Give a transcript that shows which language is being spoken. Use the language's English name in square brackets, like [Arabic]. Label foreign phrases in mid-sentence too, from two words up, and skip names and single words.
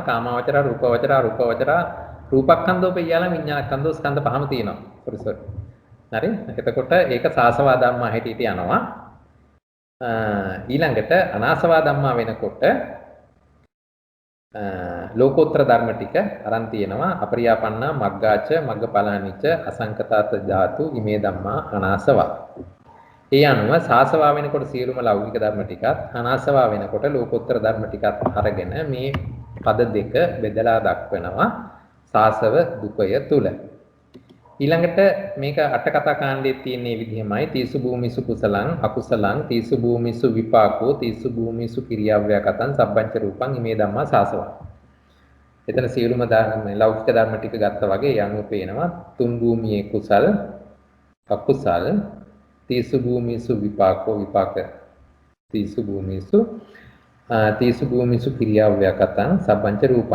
[Pali] කාමාවචර රූපවචර රූපවචර රූපක්ඛන්தோ පියාලා විඥානක්ඛන්தோ [Sinhala] ස්කන්ධ පහම තියෙනවා. sorry. හරි. එතකොට ඒක සාසවා ධම්මා හැටියට යනවා. ඊළඟට අනාසවා ධම්මා වෙනකොට ලෝකෝත්තර ධර්ම ටික අරන් තියෙනවා. [Pali] අපරියාපන්නා මග්ගාච මග්ගඵලානිච අසංකතාත ධාතු ඉමේ ධම්මා අනාසවා. [Sinhala] ඒ අනුව සාසවා වෙනකොට සියලුම ලෞකික ධර්ම ටිකත් අනාසවා වෙනකොට ලෝකෝත්තර ධර්ම ටිකත් අරගෙන මේ පද දෙක බෙදලා දක්වනවා. සාසව දුකය තුල ඊළඟට මේක අට කතා කාණ්ඩයේ තියෙන විදිහමයි [Pali] තීසු භූමිසු කුසලං අකුසලං තීසු භූමිසු විපාකෝ තීසු භූමිසු කිරියාව්‍යාකතං සබ්බංච රූපං ඉමේ ධම්මා සාසවා. [Sinhala] එතන සියලුම ධර්ම ලෞකික ධර්ම ටික ගත්තා වගේ යනුව පේනවා තුන් භූමියේ කුසල් අකුසල් [Pali] තීසු භූමිසු විපාකෝ [Sinhala] විපාක [Pali] තීසු භූමිසු කිරියාව්‍යාකතං සබ්බංච රූපං.